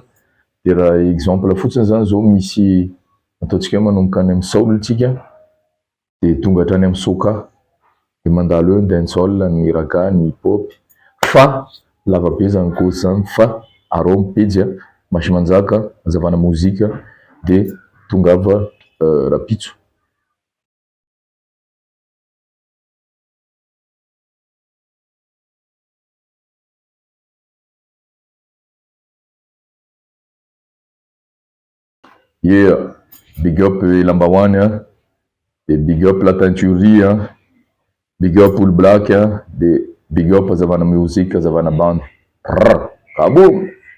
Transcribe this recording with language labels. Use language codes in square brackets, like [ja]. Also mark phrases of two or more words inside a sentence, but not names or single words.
[mg] De raha exemple fotsiny zany zao misy ataontsika hoe manomboka any amin'ny soul tsika de tonga hatrany amin'ny soca, de mandalo eo ny dancehall, ny raga, ny hip-hop. Fa lavabe zany cause zany fa Aron Page Masimanjaka hazavana mozika de Tongava Rapitso. [en] Yeah, big up Lambahoany de big up [fr] la teinturerie [en] big up olo black de big up hazavana musique, hazavana band. Kaboom!